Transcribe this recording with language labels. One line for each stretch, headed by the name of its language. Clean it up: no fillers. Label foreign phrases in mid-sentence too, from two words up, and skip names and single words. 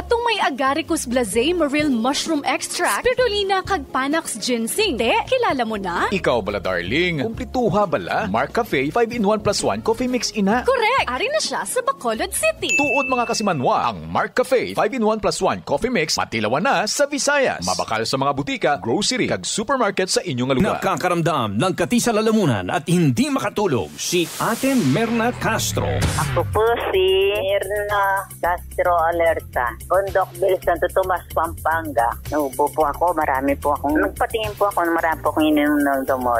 Hiligaynon: Atong may Agaricus blazei maril
English: mushroom extract,
Hiligaynon: spirulina kag Panax ginseng. Te, kilala mo na? Ikaw bala, darling. Kumplituha bala. Mark Cafe 5-in-1 plus 1
English: coffee mix,
Hiligaynon: ina. Correct. Ari na siya sa Bacolod City. Tuod mga kasimanwa, ang Mark Cafe 5-in-1 plus 1
English: coffee mix
Hiligaynon: matilawan na sa Visayas. Mabakal sa mga butika, grocery, kag supermarket sa inyong lugar.
Filipino: Nakakaramdam ng kati sa lalamunan at hindi makatulog si Ate Merna Castro. Ako po si Merna Castro Alerta, Condocville, Santo Tomas, Pampanga. Naubo po ako, marami po akong nagpatingin po ako, marami po akong ininom ng gamot.